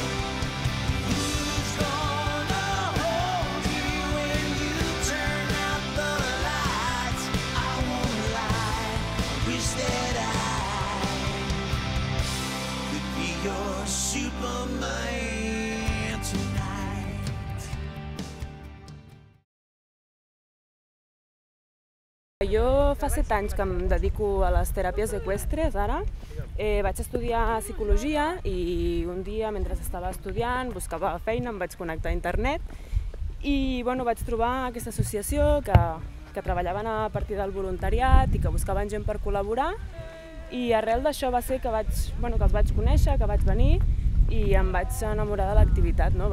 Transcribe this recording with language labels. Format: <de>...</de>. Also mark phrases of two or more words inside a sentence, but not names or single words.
<en>Who's gonna hold you when you turn out the lights? I won't lie, wish that I could be your Superman tonight.</en> <ca>Jo fa 7 anys que em dedico a les teràpies eqüestres, ara. Vaig estudiar psicologia i un dia, mentre estava estudiant, buscava feina, em vaig connectar a internet i vaig trobar aquesta associació que treballaven a partir del voluntariat i que buscaven gent per col·laborar, i arrel d'això va ser que els vaig conèixer, que vaig venir i em vaig enamorar de l'activitat, no?</ca>